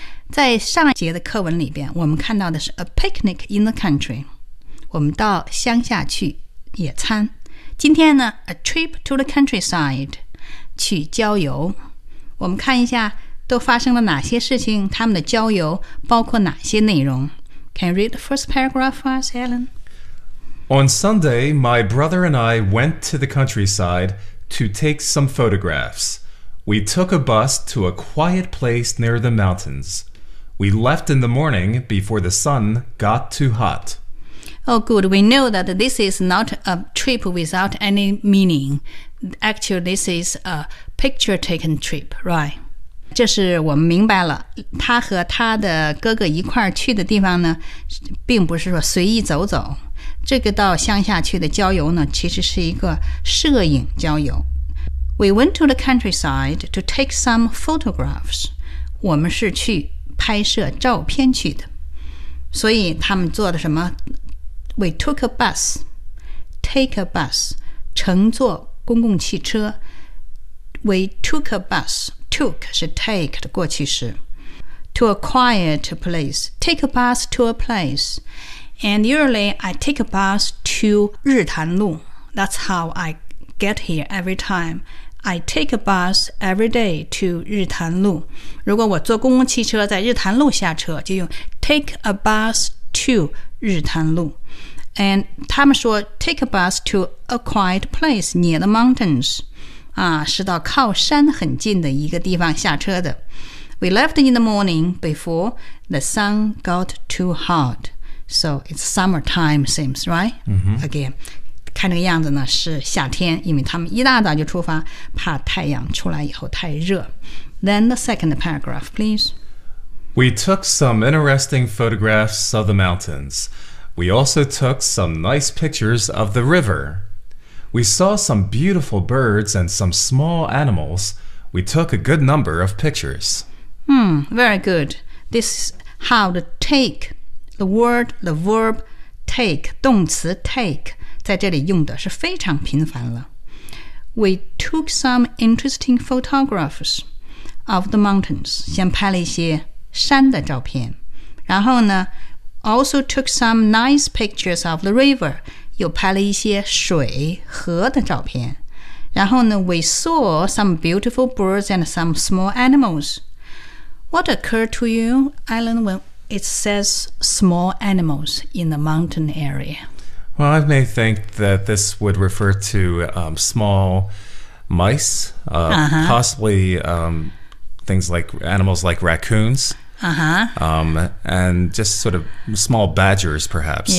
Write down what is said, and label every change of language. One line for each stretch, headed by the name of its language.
Chinese: 在上一节的课文里边，我们看到的是
English: a picnic in the country.
Chinese: 我们到乡下去野餐。今天呢 ，
English: a trip to the countryside.
Chinese: 去郊游，我们看一下都发生了哪些事情，他们的郊游包括哪些内容。
English: Can you read the first paragraph for us, Alan? On Sunday, my brother and I went to the countryside to take some photographs. We took a bus to a quiet place near the mountains. We left in the morning before the sun got too hot. Oh good, we know that this is not a trip without any meaning. Actually, this is a picture-taken trip, right?
Chinese: 这是我们明白了，他和他的哥哥一块儿去的地方呢，并不是说随意走走。这个到乡下去的郊游呢，其实是一个摄影郊游。
English: We went to the countryside to take some photographs.
Chinese: 我们是去拍摄照片去的。所以他们坐的什么
English: We took a bus Take a bus
Chinese: 乘坐公共汽车
English: We took a bus Took 是 take 的过去式 To a quiet place Take a bus to a place And usually I take a bus to 日潭路 That's how I get here every timeI take a bus every day to 日潭路。
Chinese: 如果我坐公共汽车在日潭路下车，就用
English: take a bus to
Chinese: 日潭路。
English: And
Chinese: 他们说
English: take a bus to a quiet place near the mountains。
Chinese: 啊，是到靠山很近的一个地方下车的。
English: We left in the morning before the sun got too hot. So it's summertime seems, right? Again.
Chinese: 看这个样子呢是夏天因为他们一大早就出发怕太阳出来以后太热
English: Then the second paragraph, please We took some interesting photographs of the mountains We also took some nice pictures of the river We saw some beautiful birds and some small animals We took a good number of pictures Very good This is how to take The word, the verb take 动词 take
Chinese: 在这里用的是非常频繁了。
English: We took some interesting photographs of the mountains.
Chinese: 先拍了一些山的照片。然后呢
English: ,also took some nice pictures of the river.
Chinese: 又拍了一些水河的照片。然后呢
English: ,we saw some beautiful birds and some small animals. What occurred to you, Alan, when it says small animals in the mountain area? Well, I may think that this would refer to small mice, possibly things like animals like raccoons, and just sort of small badgers, perhaps.